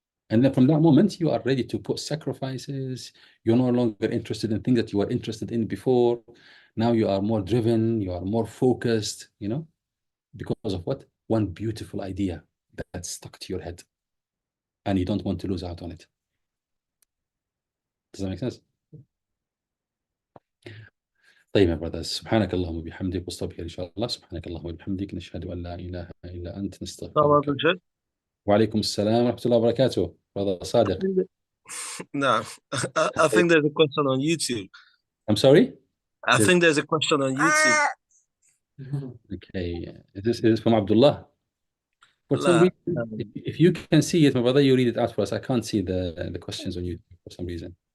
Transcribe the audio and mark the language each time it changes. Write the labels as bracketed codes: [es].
[en] And then from that moment, you are ready to put sacrifices. You're no longer interested in things that you were interested in before. Now you are more driven, you are more focused, you know, because of what? One beautiful idea that's stuck to your head. And you don't want to lose out on it. Does that make sense? [ar] طيب يا brothers سبحانك اللهم وبحمدك واستغفر إن شاء الله سبحانك اللهم وبحمدك نشهد أن لا إله إلا أنت نستغفرك. وعليكم السلام ورحمة الله وبركاته. [en] Brother Sadiq. No, I think there's a question on YouTube. I'm sorry? I think there's a question on YouTube. Okay. Is this from Abdullah? For some La- reason, if you can see it, my brother, you read it out for us. I can't see the questions on YouTube for some reason.